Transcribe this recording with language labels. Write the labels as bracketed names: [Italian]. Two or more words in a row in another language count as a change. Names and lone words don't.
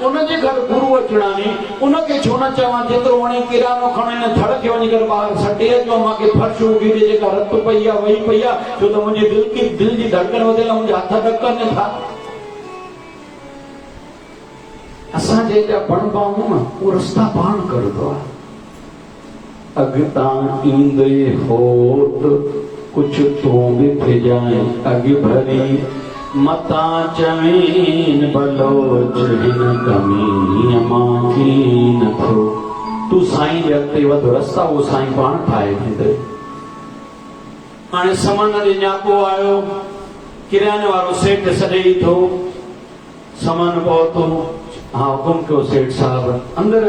[Sindhi] उनजे घर गुरू अचणानी, उनखे छो न चवां जेतिरो वणे किरानो खणे न धड़ खे वञी करे ॿाहिरि सटे अचो, मूंखे फर्श उगी ॾे, जेका रत पई आहे वही पई आहे, छो त मुंहिंजी दिलि जी धड़कन वधियल, मुंहिंजा हथ ॾकनि था। असां जंहिंजा बणबा आहियूं न, उहो रस्ता पाण करंदो आहे। अॻितां ईंदे होत कुझु तूं बि थी जाए, अॻि भरी मतां चवीन बलोच हिन कमी मां कीन थियो। तूं साईं जे अॻिते वध, रस्ता उहो साईं पाण ठाहे ॾींदे। हाणे समन जे न्यापो आयो, किराने वारो सेठ सॾे थो, समन पहुतो, हाँ हुकुम कयो सेठ साहब, अंदर